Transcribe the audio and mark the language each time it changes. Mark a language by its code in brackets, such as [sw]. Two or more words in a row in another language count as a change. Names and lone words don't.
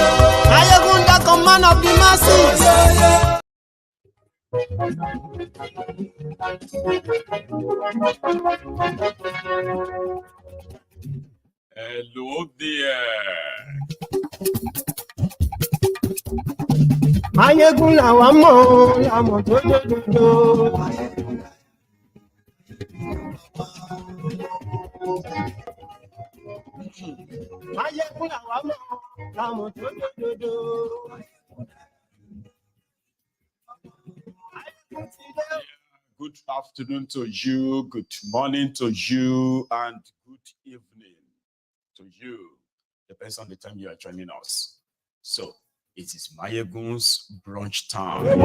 [en] Maiyegun don't come, man of the masses, oh yo yo. Hello there. [yo] Maiyegun làwa mọ̀, làmọ̀ tó lódodo. Maiyegun làwa mọ̀, làmọ̀ tó lódodo. [en] Good afternoon to you, good morning to you, and good evening to you. Depends on the time you are joining us. So, it is Maiyegun's brunch time.